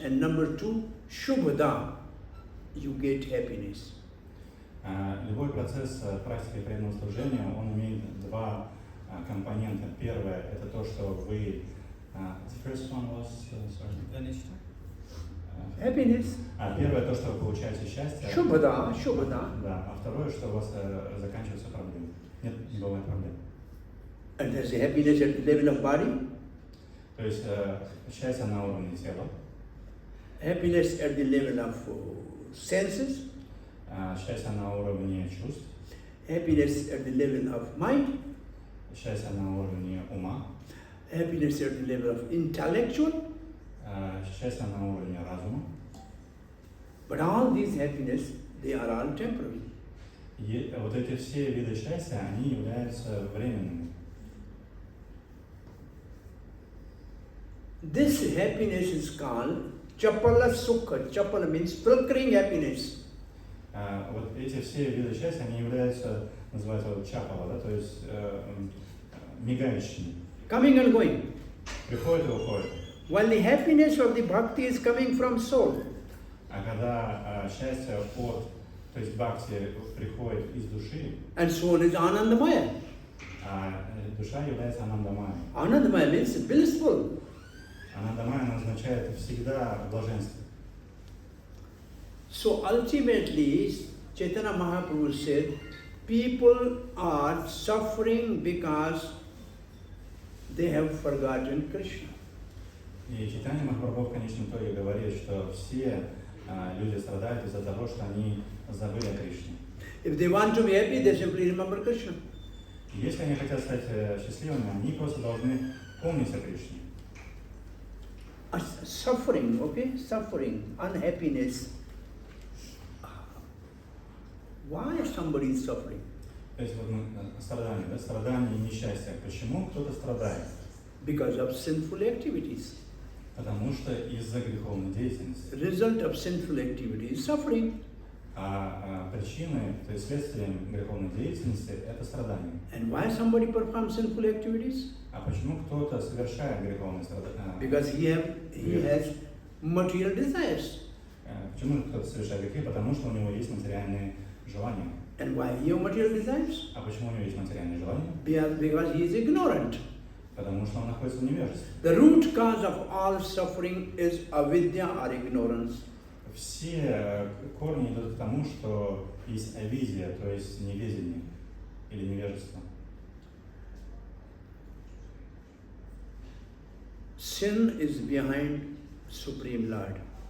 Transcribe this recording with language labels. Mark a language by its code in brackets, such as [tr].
[en] And number two, shubhada, you get happiness. [ru] Любой процесс практики преданного служения, он имеет два компонента. Первое – это то, что вы… [en] First one was… sorry. Happiness. [ru] Первое – то, что вы получаете счастье. [en] Shubhada, shubhada. [ru] Да. А второе, что у вас заканчиваются проблемы. Нет, не бывает проблем. [en] And there's a happiness at the level of body, [ru] То есть счастье на уровне тела, [en] happiness at the level of senses, [ru] счастье на уровне чувств, [en] happiness at the level of mind, [ru] счастье на уровне ума, [en] happiness at the level of intellectual. [ru] счастье на уровне разума. [en] But all these happiness, they are all temporary. [ru] И вот эти все виды счастья, они являются временными. [en] This happiness is called chapala sukha. Chapala means flickering happiness. [ru] Вот эти все виды счастья, они являются, называются вот чапала, да, то есть мигающими. [en] Coming and going. [ru] Приходит и уходит. [en] While the happiness of the bhakti is coming from soul. [ru] А когда счастье от, то есть бхакти приходит из души, [en] And soul is anandamaya. [ru] душа является анандамайей. [en] Anandamaya means blissful. [ru] Анандамайя означает всегда блаженство. [en] So ultimately, Chaitanya Mahaprabhu said, people are suffering because they have forgotten Krishna. [ru] И Чайтанья Махапрабху в конечном итоге говорит, что все люди страдают из-за того, что они забыли о Кришне. [en] If they want to be happy, they simply remember Krishna. [ru] И если они хотят стать счастливыми, они просто должны помнить о Кришне. [en] Suffering, okay? Suffering, unhappiness. Why somebody is suffering? [ru] То есть вот страдания, да, страдания и несчастье. Почему кто-то страдает? [en] Because of sinful activities. [ru] Потому что из-за греховной деятельности. [en] Result of sinful activity is suffering. [ru] Причиной, то есть следствием греховной деятельности это страдание. [en] And why somebody performs sinful activities? [ru] А почему кто-то совершает греховные страдания? [en] Because he has material desires. [ru] Почему кто-то совершает грехи? Потому что у него есть материальные желания. [en] And why he has material desires? [ru] А почему у него есть материальные желания? [en] Because he is ignorant. [ru] Потому что он находится в невежестве. [en] The root cause of all suffering is avidya or ignorance. [ru] Все корни идут к тому, что есть авидия, то есть неведение или невежество. [en] Sin is behind Supreme Lord.